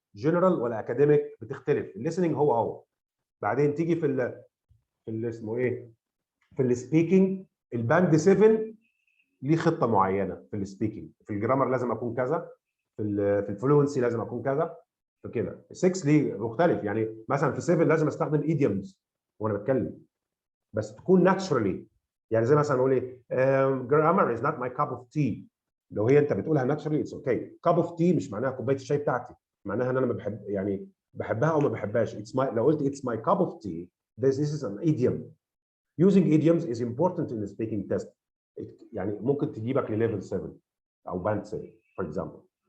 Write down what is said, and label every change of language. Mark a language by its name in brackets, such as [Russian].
[Arabic] جنرال ولا اكاديميك بتختلف. الليسننج هو بعدين تيجي في اسمه ايه، في السبيكينج الباند 7 ليه خطه معينه. في السبيكينج في الجرامر لازم اكون كذا، في الفلوينسي لازم اكون كذا، فكده. 6 ليه مختلف، يعني مثلا في 7 لازم استخدم ايديومز وانا بتكلم بس تكون ناتشرالي. يعني زي مثلا اقول ايه [English] grammar is not my cup of tea. [Arabic] لو هي انت بتقولها ناتشرالي اتس اوكي. [English] cup of tea [Arabic] مش معناها كوبايه الشاي بتاعتي، معناها ان انا ما بحب، يعني بحبها او ما بحبهاش. لو قلت [English] it's my cup of tea this is an idiom. Using idioms is important in the speaking test. [Arabic] يعني ممكن تجيبك لليفل 7 او باند 7 [English] for example.